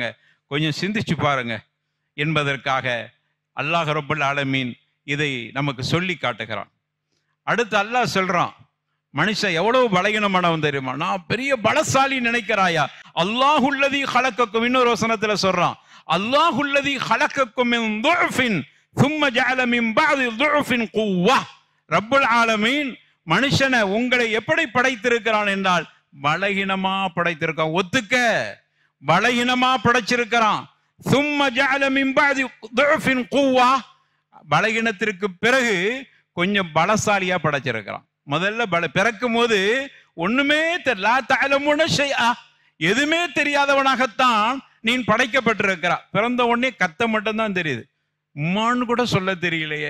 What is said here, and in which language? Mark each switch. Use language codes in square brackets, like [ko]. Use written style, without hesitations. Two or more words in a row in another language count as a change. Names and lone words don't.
[ta] கொஞ்சம் சிந்திச்சு பாருங்க என்பதற்காக அல்லாஹ் [ar] رب العالمين [ta] இதை நமக்கு சொல்லி காட்டுகிறான். அடுத்து அல்லாஹ் சொல்றான், மனுஷன் எவ்வளவு பலகீனமானவன் தெரியுமா? நான் பெரிய பலசாலி நினைக்கிறாயா? [ar] الله الذي خلقكم. [ta] இன்னொரு வசனத்துல சொல்றான், [ar] الله الذي خلقكم من ضعف ثم جعل من بعد ضعف قوة. رب العالمين [ta] மனுஷனை உங்களை எப்படி படைத்திருக்கிறான் என்றால் பலகீனமா படைத்திருக்கான். ஒத்துக்க, பலகீனமா படைச்சிருக்கிறான். [ar] ثم جعل من بعد ضعف قوة. [ta] பலகீனத்திற்கு பிறகு கொஞ்சம் பலசாலியா படைச்சிருக்கிறான். முதல்ல பிறக்கும் போது ஒண்ணுமே [ar] لا تعلمون شيئا, [ta] எதுவுமே தெரியாதவனாகத்தான் நீ படைக்கப்பட்டிருக்கிறான். பிறந்த உடனே கத்த மட்டும்தான் தெரியுது, உம்மான்னு கூட சொல்ல தெரியலையே.